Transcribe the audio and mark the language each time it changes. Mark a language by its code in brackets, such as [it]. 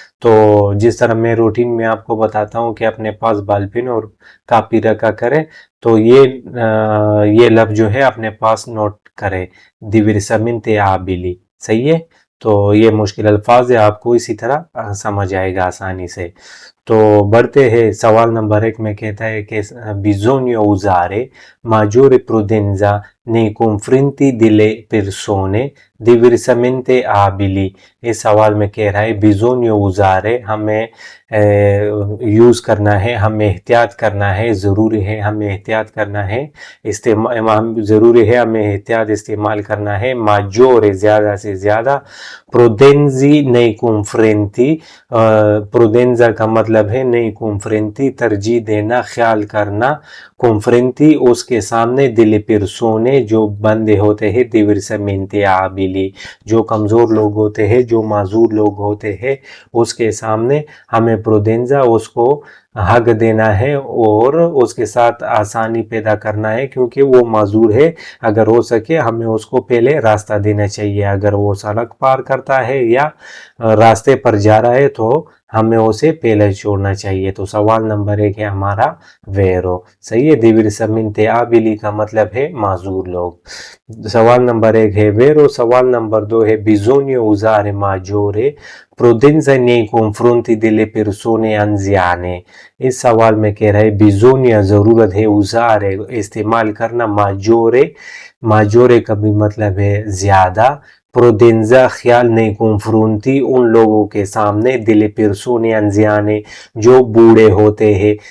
[ur] تو جس طرح میں روٹین میں آپ کو بتاتا ہوں کہ اپنے پاس بال پین اور کاپی رکھا کرے, تو یہ لفظ جو ہے اپنے پاس نوٹ کرے, [it] diversamente abili. [ur] صحیح ہے. تو یہ مشکل الفاظ ہے, آپ کو اسی طرح سمجھ آئے گا آسانی سے. تو بڑھتے ہیں. سوال نمبر 1 میں کہتا ہے کہ [it] bisogna usare maggiore prudenza nei confronti delle persone diversamente abili. [ur] اس سوال میں کہہ رہا ہے [it] bisogna usare [ur] ہمیں یوز کرنا ہے, ہمیں احتیاط کرنا ہے, ضروری ہے ہمیں احتیاط کرنا ہے, ضروری ہے ہمیں احتیاط استعمال کرنا ہے. maggiore زیادہ سے زیادہ, prudenza [it] nei confronti [ur] prudenza کا مطلب ہے nei confronti ترجیح دینا, خیال کرنا, confronti اس کے سامنے, [it] delle persone [ur] جو بندے ہوتے ہیں, [it] diversamente abili [ur] جو کمزور لوگ ہوتے ہیں, جو معذور لوگ ہوتے ہیں, اس کے سامنے ہمیں پروڈینزا اس کو حق دینا ہے اور اس کے ساتھ آسانی پیدا کرنا ہے, کیونکہ وہ معذور ہے. اگر ہو سکے ہمیں اس کو پہلے راستہ دینا چاہیے. اگر وہ سڑک پار کرتا ہے یا راستے پر جا رہا ہے تو ہمیں اسے پہلے چھوڑنا چاہیے. تو سوال نمبر 1 ہے ہمارا ویرو. صحیح ہے. diversamente abili کا مطلب ہے معذور لوگ. سوال نمبر 1 ہے ویرو. سوال نمبر 2 ہے [it] bisogna usare maggiore prudenza nei confronti delle persone anziane. [ur] اس سوال میں کہہ رہا ہے bisogna ضرورت ہے, usare استعمال کرنا, maggiore کا بھی مطلب ہے زیادہ, prudenza خیال, [it] nei confronti [ur] ان لوگوں کے سامنے, [it] delle persone anziane [ur] جو بوڑھے ہوتے ہیں.